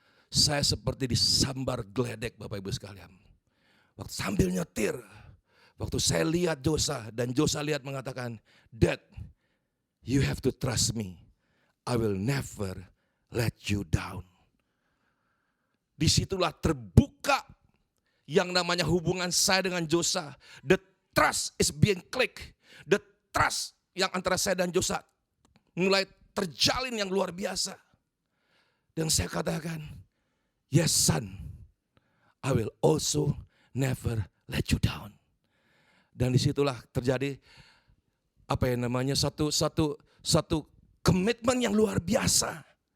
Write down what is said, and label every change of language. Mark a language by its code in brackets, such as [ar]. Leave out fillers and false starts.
[id] Saya seperti disambar geledek Bapak Ibu sekalian. Waktu sambil nyetir, waktu saya lihat Joshua dan Joshua lihat mengatakan, [en] Dad, you have to trust me. I will never let you down. [id] Disitulah terbuka yang namanya hubungan saya dengan Joshua. [en] The trust is being clicked. The trust [id] yang antara saya dan Joshua mulai terjalin yang luar biasa. Dan saya katakan, [en] yes son, I will also never let you down. [id] Dan disitulah terjadi satu komitmen yang luar biasa.